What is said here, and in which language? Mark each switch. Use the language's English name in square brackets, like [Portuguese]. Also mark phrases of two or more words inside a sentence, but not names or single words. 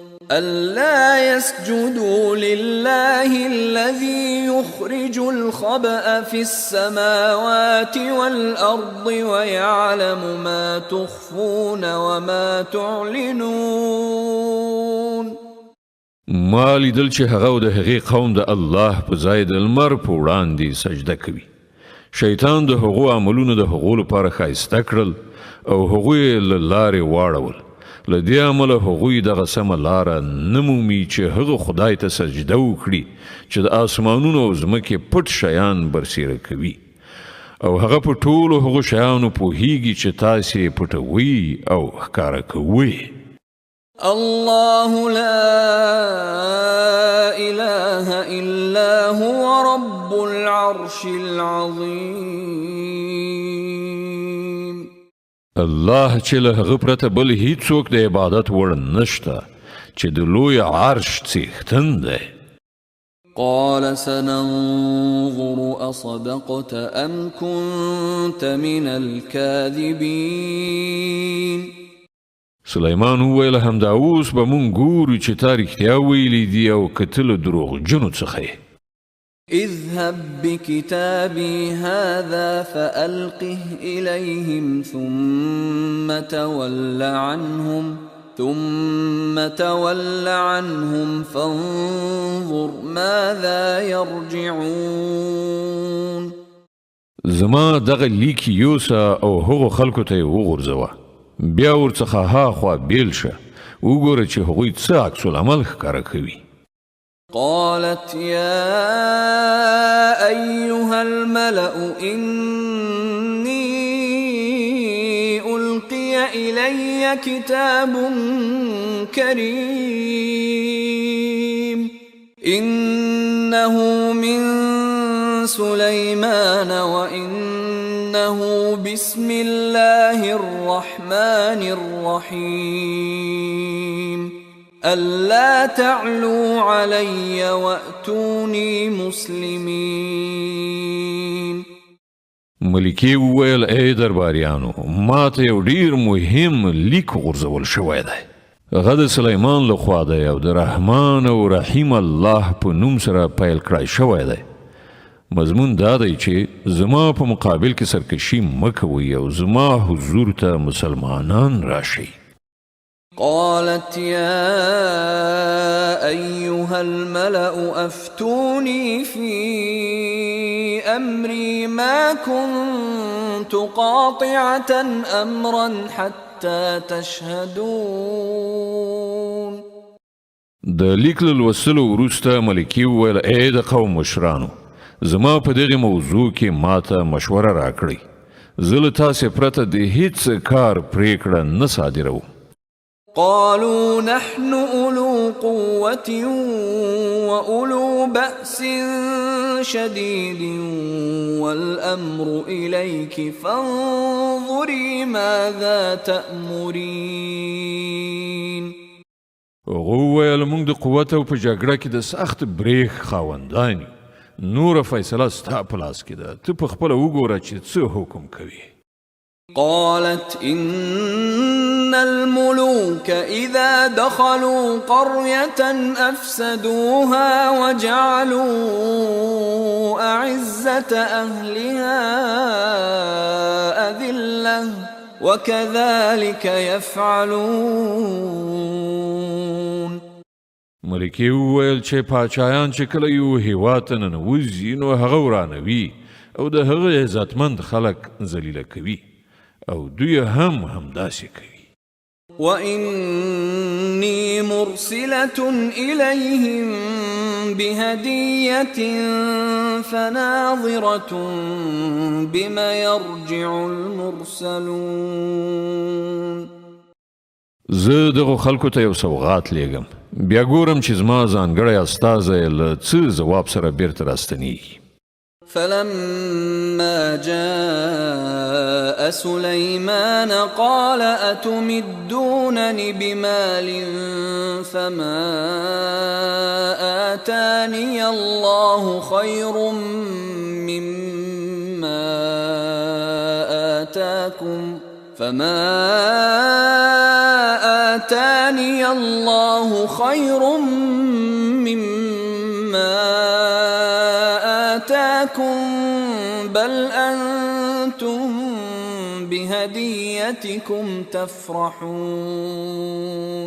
[Arabic] ألا يسجدوا لله الذي يخرج الخبأ في السماوات والأرض ويعلم ما تخفون وما تعلنون. [Pashto] ما لیدل چې هغه د هغې قوم د الله په ځای د لمر په وړاندې سجده کوي. شیطان د هغو عملونو د هغو لپاره ښایسته کړل او هغوی یې له لارې واړول. له دې امله هغوی دغه سمه لاره نه مومي چې هغه خدای ته سجده وکړي چې د آسمانونو او ځمکې پټ شیان برسیره کوي او هغه په ټولو هغو شیانو پوهیږي چې تاسې پټوي او ښکاره کوئ. [Arabic] الله لا إله إلا هو رب العرش العظيم. [Pashto] الله چې له هغه پرته بل هیڅوک د عبادت وړ نشته چې د لوی عرش څښتن دی. [Arabic] قال سننظر أصدقت أم كنت من الكاذبين. [Pashto] سلیمان وویل همدا اوس به مونږ ګورو چې تا رښتیا ویلي دي او که ته له دروغجنو څخه یې. [Arabic] اذهب بكتابي هذا فألقه إليهم ثم تول عنهم فانظر ماذا يرجعون. [Pashto] زما دغه لیک یوسه او هغو خلکو ته یې وغورځوه بیا ورڅخه هاخوا بیل شه وګوره چې هغوی څه عکس العمل ښکاره کوي. [Arabic] قالت يا أيها الملأ إني إلي كتاب كريم إنه من سليمان وإنه بسم الله الرحمن الرحيم ألا تعلوا علي وأتوني مسلمين. [Pashto] ملکې وویل ای درباریانو ما ته یو ډیر مهم لیک غورځول شوی دی. هغه د سلیمان لخوا دی او د رحمان او رحیم الله په نوم سره پیل کړی شوی دی. مضمون دا دی چې زما په مقابل کې سرکشي مه کوئ او زما حضور ته مسلمانان راشئ. [Arabic] قالت يا أيها الملأ أفتوني في أمري ما كنت قاطعة أمرا حتى تشهدون. [Pashto] د لیک له لوستلو وروسته ملکې وویل ای د قوم مشرانو زما په دغه موضوع کې ماته مشوره راکړئ. زه له تاسې پرته د هیڅ کار پریکړه نه صادروم. [Arabic] قالوا نحن أولو قوة وأولو بأس شديد والأمر إليك فانظري ماذا تأمرين. [Pashto] وویل موږ د قوت او په جګړه کې د سخت بریښ خاوندان یو. نور فیصله ستا په لاس کې ده. ته په خپله وګوره چې څه حکم کوي. [Arabic] قالت إن الملوك إذا دخلوا قرية أفسدوها وجعلوا أعزة أهلها أذلة وكذلك يفعلون. [Pashto] ملکې وویل چې پاچایان چې کله یو هیواد ته ننوځي نو هغه ورانوي او د هغه عزتمند خلک ذلیله کوي او دوی هم همداسې کوي. [Arabic] وإني مرسلة إليهم بهدية فناظرة بما يرجع المرسلون. [Pashto] زه دغه خلکو ته یو سوغات لیږم بیا ګورم چې زما ځانګړی استازی له څه ځواب سره بیرته راستنیږي. [Arabic] فلما جاء سليمان قال أتمدونني بمال فما آتاني الله خير مما آتاكم بل أنتم بهديتكم تفرحون.